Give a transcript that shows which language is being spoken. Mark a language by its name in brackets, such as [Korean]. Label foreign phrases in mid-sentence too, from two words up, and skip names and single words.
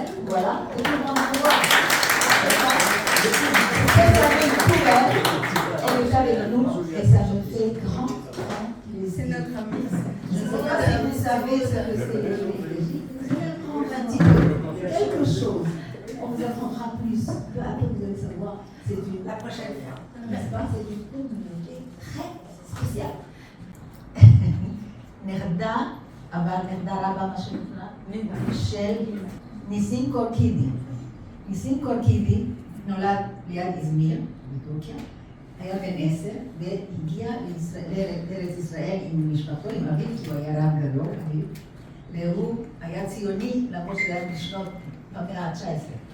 [French] Voilà, et tout le monde peut voir. Elle est avec nous et ça me fait grand plaisir. C'est notre amie. Je ne sais pas si vous savez ce que c'est l'Égypte. Vous allez apprendre un petit peu quelque chose. On vous apprendra plus. Peu à peu, vous allez savoir. C'est la prochaine fois. N'est-ce pas? C'est une communauté très spéciale. [Hebrew] נרדה, אבל נרדה רבה מה שנקרא, של ניסים קורקידי. ניסים קורקידי נולד ליד איזמיר, בטורקיה, היה בן 10, והגיע לארץ ישראל עם משפחתו, עם אביו, כי הוא היה רב גדול, אביו, והוא היה ציוני, למרות שהוא היה בשנות במאה ה-19.